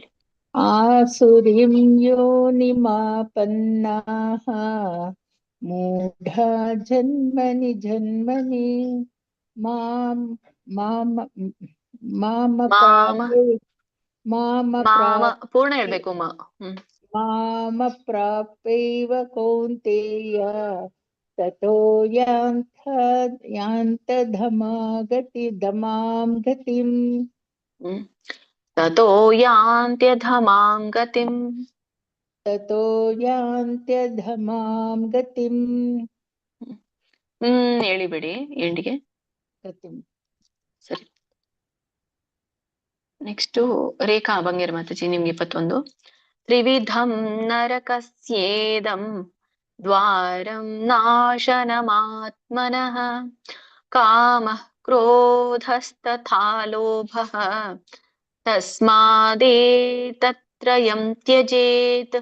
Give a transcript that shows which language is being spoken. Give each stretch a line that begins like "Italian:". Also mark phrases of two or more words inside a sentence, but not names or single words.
Sanskrit: ಆಸುರಿಂ ಯೋನಿಮಾಪನ್ನಾಃ ಮೂಢಾ ಜನ್ಮನಿ ಜನ್ಮನಿ
Kannada: ಪೂರ್ಣ ಹೇಳ್ಬೇಕು.
Sanskrit: ಮಾಮ ಪ್ರಾಪೈವ ಕೌಂತೇಯ ತತೋ ಯಾಂತಧಮಾಂ ಗತಿಂ. ತತೋ ಯಾಂತ್ಯಧಮಾಂ ಗತಿಂ. ತತೋ ಯಾಂತ್ಯಧಮಾಂ ಗತಿಂ.
Kannada: ಹೇಳಿಬಿಡಿ ಎಂಡಿಗೆ.
Sanskrit: ಗತಿಂ.
Kannada: ಸರಿ. ನೆಕ್ಸ್ಟ್ ರೇಖಾ ಬಂಗೇರ್ ಮಾತಾಜಿ ನಿಮ್ಗೆ 21.
Sanskrit: ತ್ರಿವಿಧಂ ನರಕಸ್ಯೇದಂ ದ್ವಾರಂ ನಾಶನಮಾತ್ಮನಃ ಕಾಮಃ ಕ್ರೋಧಸ್ತಥಾ ಲೋಭಃ ತಸ್ಮಾದೇತತ್ರಯಂ ತ್ಯಜೇತ್.